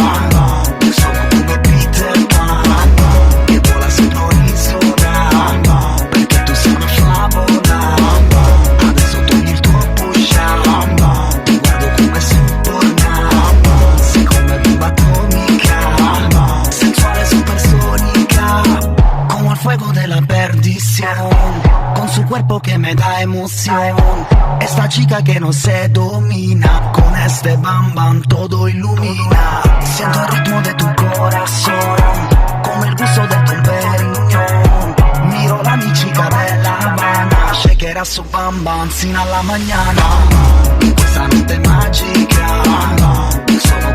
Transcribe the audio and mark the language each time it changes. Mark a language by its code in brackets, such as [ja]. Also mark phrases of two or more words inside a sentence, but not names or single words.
[it] Io sono come Peter Pan, che vola sopra un'isola, perché tu sei una favola. Adesso togli il tuo push-up, ti guardo come Superman. Sei come bomba atomica, sensuale supersonica. [es] Como el fuego de la perdición, con su cuerpo que me da emoción. Esta chica que no se domina, con este bam bam todo ilumina. Siento el ritmo de tu corazón, [it] come il gusto del Don Perignon. Miro la mia [es] chica de La Habana, [it] shakerà su bam bam sino alla mañana. Questa notte è magica.